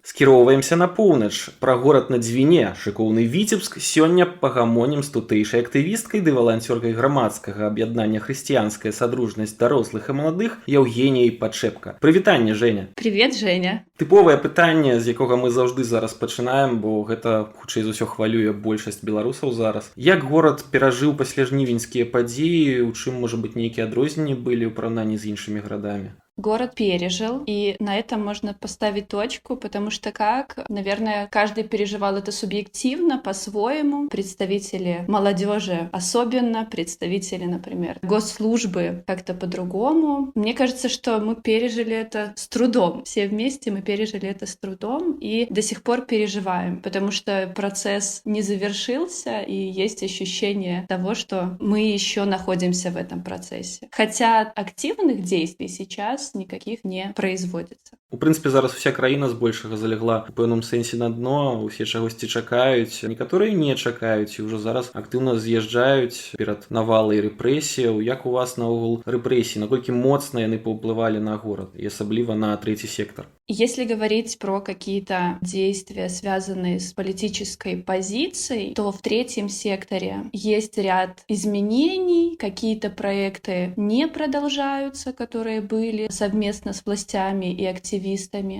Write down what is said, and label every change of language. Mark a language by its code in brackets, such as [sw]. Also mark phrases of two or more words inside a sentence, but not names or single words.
[be] Скіроўваемся на поўнач. Пра горад на Дзвіне, шыкоўны Віцебск, сёння пагамонім з тутэйшай актывісткай ды валанцёркай грамадскага аб'яднання «Хрысціянская садружнасць дарослых і маладых» Евгеніяй Падшэпка. Прывітанне, Женя! [ru] Привет, Женя! [be] Тыповае пытанне, з якога мы заўжды зараз пачынаем, бо гэта, хутчэй за ўсё, хвалюе большасць беларусаў зараз. Як горад перажыў пасля жнівеньскія падзеі, у чым, можа быць, нейкія адрозненні былі ў параўнанні з іншымі гарадамі? [ru] Город пережил, и на этом можно поставить точку, потому что наверное, каждый переживал это субъективно, по-своему. Представители молодежи особенно, представители, например, госслужбы как-то по-другому. Мне кажется, что мы пережили это с трудом. Все вместе мы пережили это с трудом и до сих пор переживаем, потому что процесс не завершился, и есть ощущение того, что мы еще находимся в этом процессе. Хотя активных действий сейчас никаких не производится. [be] У прынцыпе, зараз уся краіна збольшага залегла у пэўным сэнсе на дно, усе чагосьці чакаюць, некаторыя не чакаюць і ўжо зараз актыўна з'язджаюць перад навалай рэпрэсіяў. Як у вас наогул рэпрэсіі, наколькі моцна яны паўплывалі на горад і асабліва на трэці сектор? [ru] Если говорить про какие-то действия, связанные с политической позицией, то в третьем секторе есть ряд изменений, какие-то проекты не продолжаются, которые были совместно с властями и активистами.